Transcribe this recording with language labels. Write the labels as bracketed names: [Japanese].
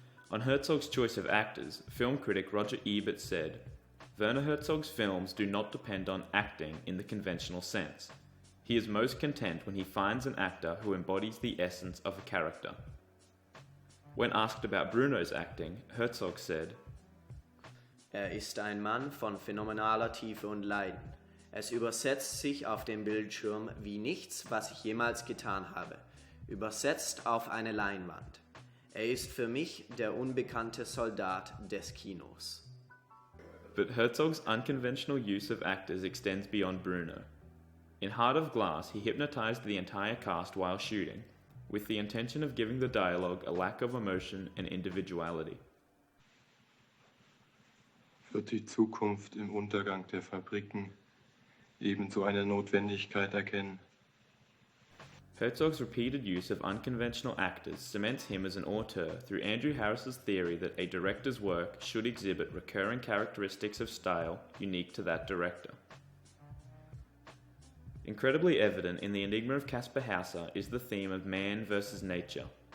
[English] On Herzog's choice of actors, film critic Roger Ebert said, "Werner Herzog's films do not depend on acting in the conventional sense. He is most content when he finds an actor who embodies the essence of a character." When asked about Bruno's acting, Herzog said, [German] Ist ein Mann von phänomenaler Tiefe und Leiden. Es übersetzt sich auf dem Bildschirm wie nichts, was ich jemals getan habe. Übersetzt auf eine Leinwand. Ist für mich der unbekannte Soldat des Kinos. [English] But Herzog's unconventional use of actors extends beyond Bruno. In Heart of Glass, he hypnotized the entire cast while shooting, with the intention of giving the dialogue a lack of emotion and individuality. [German] Wird die Zukunft im Untergang der Fabriken ebenso eine Notwendigkeit erkennen? [English] Herzog's repeated use of unconventional actors cements him as an auteur through Andrew Harris's theory that a director's work should exhibit recurring characteristics of style unique to that director. Incredibly evident in The Enigma of Caspar Hauser is the theme of man versus nature.